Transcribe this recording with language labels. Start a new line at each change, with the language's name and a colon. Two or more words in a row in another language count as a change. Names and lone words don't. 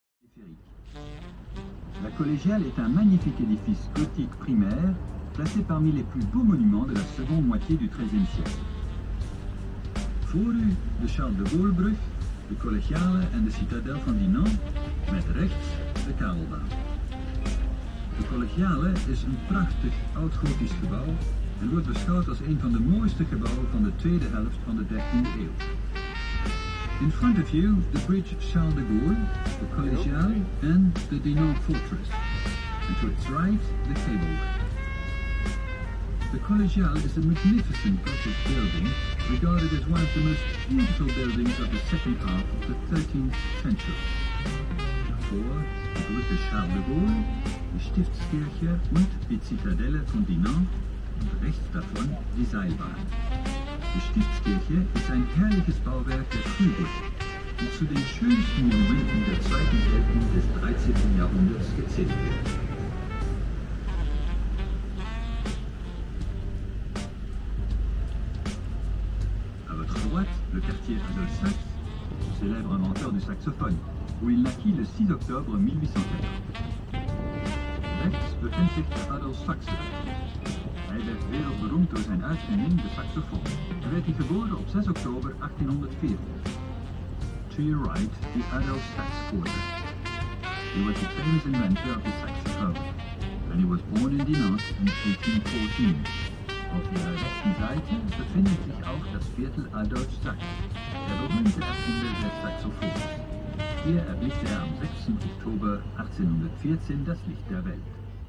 French: La collégiale est un magnifique édifice gothique primaire, placé parmi les plus beaux monuments de la seconde moitié du XIIIe siècle.
Dutch: Voor u de Charles de Gaulle-brug, de collegiale en de citadel van Dinant, met rechts de kabelbaan. De collegiale is een prachtig oud-gotisch gebouw en wordt beschouwd als een van de mooiste gebouwen van de tweede helft van de 13e eeuw.
English: In front of you, the bridge Charles de Gaulle, the collegiale and the Dinant fortress, and to its right, the cableway. The collegiale is a magnificent Gothic building, regarded as one of the most beautiful buildings of the second half of the 13th century.
German: Davor die Brücke Charles de Gaulle, die Stiftskirche und die Zitadelle von Dinant und rechts davon die Seilbahn. Die Stiftskirche ist ein herrliches Bauwerk der Frühgotik und zu den schönsten Monumenten der zweiten Hälfte des 13. Jahrhunderts gezählt wird.
French: À votre droite, le quartier Adolphe Sax, célèbre inventeur du saxophone, où il naquit le 6 octobre 1814.
Dutch: Rechts bevindt zich de Adolphe Sax-Werk. Hij werd wereldberoemd door zijn uitvinding, de saxofoon. Hij werd geboren op 6 oktober 1840.
English: To your right, the Adolphe Sax quarter. He was the famous inventor of the saxophone, and he was born in Dinant in 1814.
German: Auf ihrer rechten Seite befindet sich auch das Viertel Adolphe Sax, der berühmte Erfinder des Saxophons. Hier erblickte er am 6. Oktober 1814 das Licht der Welt.